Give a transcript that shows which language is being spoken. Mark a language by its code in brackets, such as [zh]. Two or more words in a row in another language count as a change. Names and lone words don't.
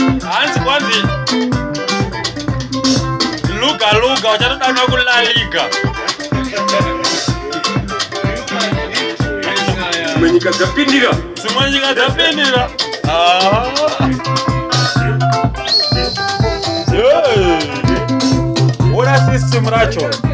[sn] Hanzi kwanzi. Luga, luga, uchatodanwa kuLa Liga. Dzimwe nyika dzapindira. Dzimwe nyika dzapindira. Ah. [en] Hey. What a system racho.